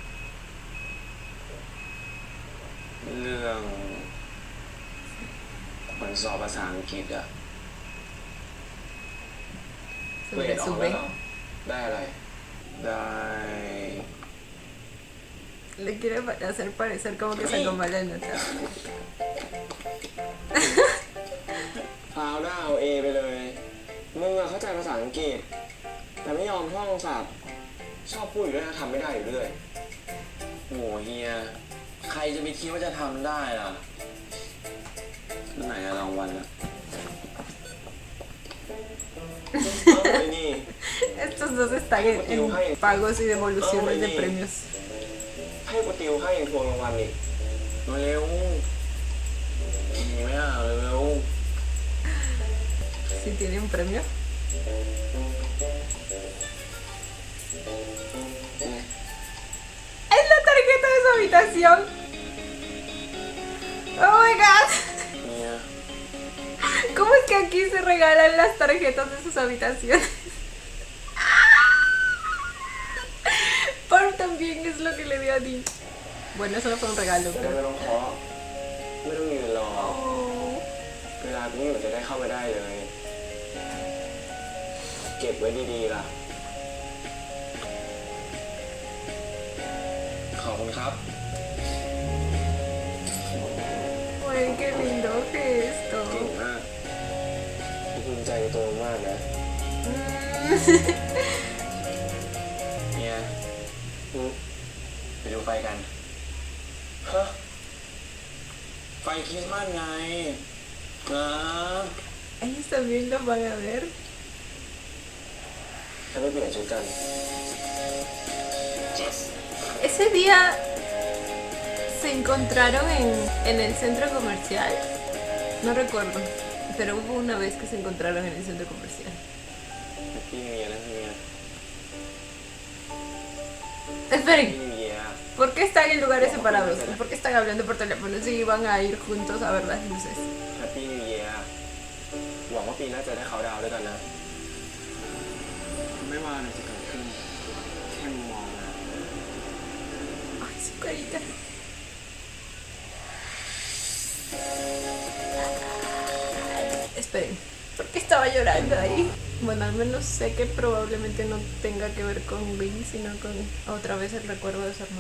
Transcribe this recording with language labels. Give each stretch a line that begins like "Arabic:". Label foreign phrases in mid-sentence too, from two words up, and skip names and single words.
Thai: เรื่องผลสอบภาษาอังกฤษอ่ะ เกร
Spanish: Sobre
Thai: ดออ
Spanish: su
Thai: กแล้วเหร
Spanish: B.
Thai: อ ได้อะไร ได้
Spanish: Le quiere hacer parecer como que sacó mala nota.
Thai: พาวได้เอาเอไปเลย มึงอะเข้าใจภาษาอังกฤษ แต่ไม่ยอมท่องศัพท์ ชอบพูดอยู่ด้วยนะทำไม่ได้อยู่เรื่อย โหเฮีย ใครจะไปคิดว่าจะทำได้ล่ะไหนอะรางวัลอะ เอาไปนี่
Spanish: Estos dos están en pagos y devoluciones de premios.
Thai: ให้กูติวให้ยังทวงรางวัลอีก มาเร็วมีไหมอ่ะเร็ว
Spanish: Si tiene un premio. Es la tarjeta de su habitación.
English: Oh my god.
Thai: ๆเนี่ย
Spanish: ¿Cómo es que aquí se regalan las tarjetas de sus habitaciones? Por también es lo que le dio a Dean. Bueno, eso no fue un regalo,
Thai: จะได้
Spanish: pero
Thai: ไม่ต้องเคาะไม่ต้องยืนรอ เวลาพี่อยู่จะได้เข้ามาได้เลย เก็บไว้ดีๆล่ะ ขอบคุณครับ
Spanish: Ay, qué lindo gesto.
Thai: เก่งมากภูมิใจในตัวมากนะเนี่ยไปดูไฟกัน ฮะ ไฟคริสต์มาสไงนะ
Spanish: Ellos también lo van a ver.
Thai: จะไม่เปลี่ยนชุดกัน
Spanish: Ese día se encontraron en el centro comercial. No recuerdo, pero hubo una vez que se encontraron en el centro comercial.
Thai: พี่
English: New Year
Thai: นะพี่เมีย
Spanish: Esperen,
Thai: พี่
English: New Year
Spanish: ¿por qué están en lugares separados? ¿Por qué están hablando por teléfono si iban a ir juntos a ver las luces?
English: Happy New Year
Thai: หวังว่าปีหน้าจะได้เขาดาวด้วยกันนะ ไม่ว่าอะไรจะเกิดขึ้น แค่มองนะ
Spanish: Ay, su carita. Esperen, ¿por qué estaba llorando ahí? Bueno, al menos sé que probablemente no tenga que ver con Wing, sino con otra vez el recuerdo de su hermano.